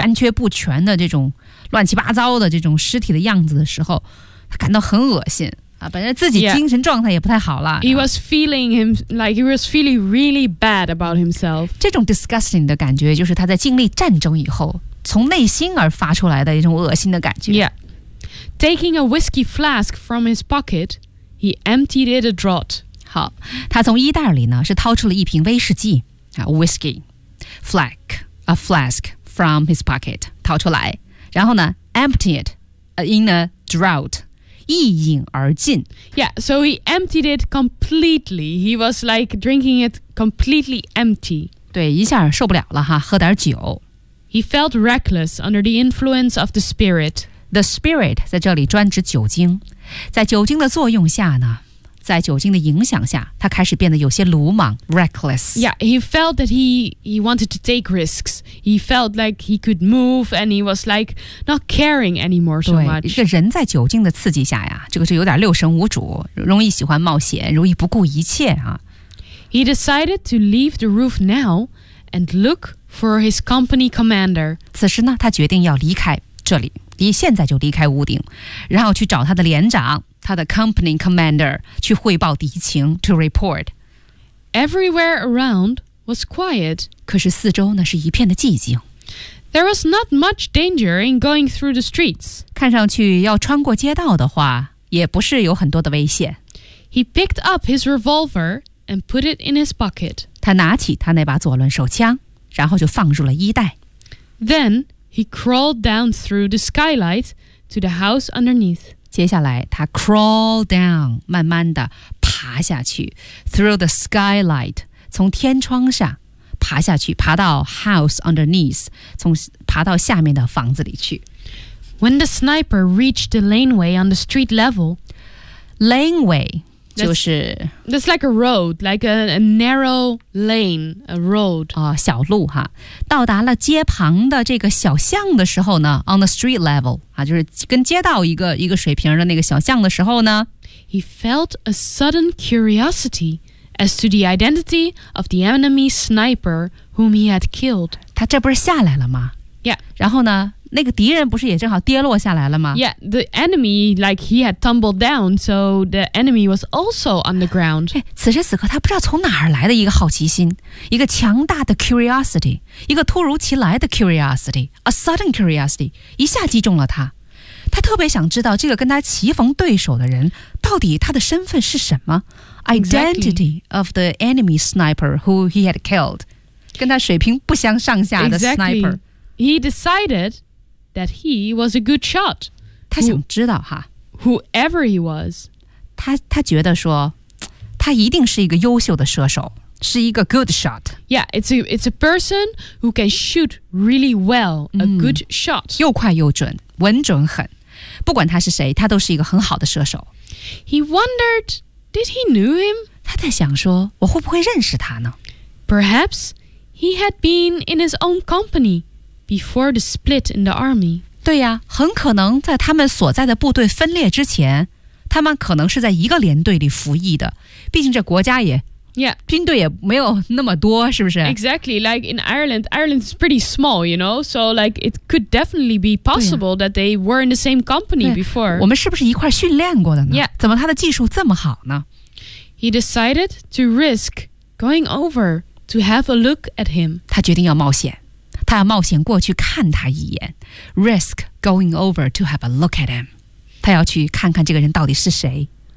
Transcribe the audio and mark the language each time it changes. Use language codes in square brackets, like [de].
[zh] 残缺不全的这种乱七八糟的这种尸体的样子的时候，他感到很恶心啊！本身自己精神状态也不太好了。 [en] Yeah. He was feeling him like he was feeling really bad about himself. [zh] 这种 disgusting 的感觉，就是他在经历战争以后从内心而发出来的一种恶心的感觉。 [en] Yeah, taking a whiskey flask from his pocket. He emptied it a draught. [zh] 好，他从衣袋里呢是掏出了一瓶威士忌啊 ， [en] whiskey flask, a flask from his pocket [zh] 掏出来，然后呢 ， [en] emptied in a draught, [zh] 一饮而尽。 [en] Yeah, so he emptied it completely. He was like drinking it completely empty. [zh] 对，一下受不了了哈，喝点酒。 [en] He felt reckless under the influence of the spirit. The spirit [zh] 在这里专指酒精。在酒精的作用下呢，在酒精的影响下，他开始变得有些鲁莽 ，reckless。 [en] Yeah, he felt that he wanted to take risks. He felt like he could move, and he was like not caring anymore so much. [zh] 对，这人在酒精的刺激下呀，这个是有点六神无主，容易喜欢冒险，容易不顾一切啊。 [en] He decided to leave the roof now and look for his company commander. [zh] 此时呢，他决定要离开这里。现在就离开屋顶，然后去找他的连长，他的 [en] company commander [zh] 去汇报敌情 ， [en] to report. Everywhere around was quiet. [zh] 可是四周呢是一片的寂静。 [en] There was not much danger in going through the streets. [zh] 看上去要穿过街道的话，也不是有很多的危险。 [en] He picked up his revolver and put it in his pocket. [zh] 他拿起他那把左轮手枪，然后就放入了衣袋。 [en] Then. He crawled down through the skylight to the house underneath. [zh] 接下来，他 [en] crawl down， [zh] 慢慢的爬下去 [en] through the skylight， [zh] 从天窗上爬下去，爬到 [en] house underneath， [zh] 从爬到下面的房子里去。 [en] When the sniper reached the laneway on the street level, [zh] laneway 就是 [en] that's like a road, like a narrow. Lane, a road. [zh] 哦，小路哈，到达了街旁的这个小巷的时候呢 ， [en] on the street level [zh] 啊，就是跟街道一个水平的那个小巷的时候呢 [en] ，he felt a sudden curiosity as to the identity of the enemy sniper whom he had killed. [zh] 他这不是下来了吗 [en] ？Yeah. [zh] 然后呢，那个敌人不是也正好跌落下来了吗 [en] ？Yeah, the enemy like he had tumbled down, so the enemy was also on the ground. [zh] 此时此刻，他不知道从哪儿来的一个好奇心，一个强大的 curiosity， 一个突如其来的 curiosity， [en] a sudden curiosity， [zh] 一下击中了他。他特别想知道这个跟他棋逢对手的人到底他的身份是什么 ， [en] identity of the enemy sniper who he had killed， [zh] 跟他水平不相上下的 sniper。 [en] He decided that he was a good shot. [zh] 他想知道哈 [en] whoever he was. [zh] 他觉得说他一定是一个优秀的射手，是一个 [en] good shot. Yeah, it's a person who can shoot really well, a good shot. [zh] 又快又准，稳准狠。不管他是谁，他都是一个很好的射手。 [en] He wondered, did he knew him? [zh] 他在想说，我会不会认识他呢？ [en] Perhaps he had been in his own company before the split in the army. [zh] 对呀，很可能在他们所在的部队分裂之前，他们可能是在一个连队里服役的。毕竟这国家也 [en] Yeah. [zh] 军队也没有那么多，是不是？ [en] Exactly, like in Ireland, Ireland is pretty small, you know? So like, it could definitely be possible that they were in the same company before. [zh] 我们是不是一块训练过的呢？ [en] Yeah. [zh] 怎么他的技术这么好呢？ [en] He decided to risk going over to have a look at him. [zh] 他决定要冒险，他要冒险过去看他一眼。 [en] Risk going over to have a look at him. [zh] 他要去看看这个人到底是谁。